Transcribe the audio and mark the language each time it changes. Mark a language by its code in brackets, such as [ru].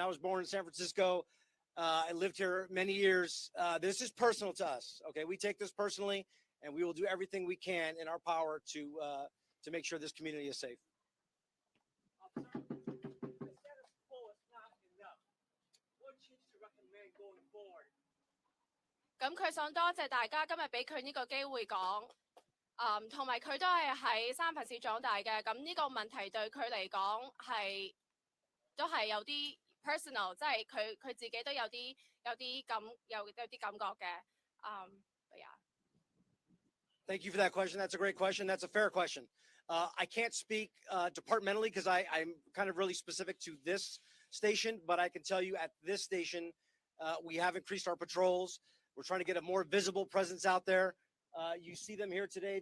[en] I was born in San Francisco. I lived here many years. This is personal to us. Okay, we take this personally, and we will do everything we can in our power to make sure this community is safe. What changes to recommend going forward? [yue] 咁佢想多謝大家今日俾佢呢個機會講，同埋佢都係喺三藩市長大嘅，咁呢個問題對佢嚟講都係有啲 personal， 即係佢自己都有啲感覺嘅。 [en] Yeah. Thank you for that question. That's a great question. That's a fair question. I can't speak departmentally because I'm kind of really specific to this station, but I can tell you at this station, we have increased our patrols. We're trying to get a more visible presence out there. You see them here today.